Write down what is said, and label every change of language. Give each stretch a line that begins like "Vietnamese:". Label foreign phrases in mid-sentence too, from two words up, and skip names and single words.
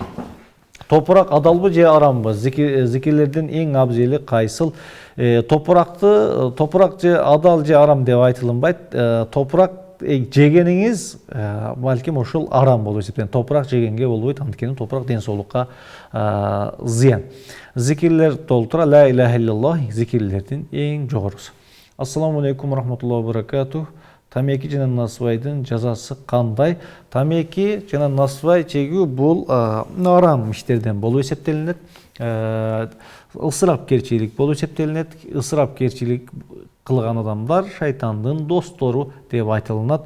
Kyrgyz: Топурак адалбы же арамбы? Зикирлерден эң абзели кайсыл? Топурак же адал же арам деп айтылынбайт. Топурак жегениңиз балким ошол арам болуп эсептелет. Топурак жегенге болбойт, анткени топурак ден соолукка зыян. Зикирлер толтура
Arabic: لا إله إلا الله
Kyrgyz: зикирлердин эң жогорусу.
Arabic: السلام عليكم ورحمة الله وبركاته.
Kyrgyz: Тамеки жана насыбайдын жазасы кандай? Тамеки жана насыбай чегүү бул арам иштерден болуп эсептелинет. Ысырапкерчилик болуп эсептелинет. Ысырапкерчилик кылган адамдар шайтандын достору деп айтылынат.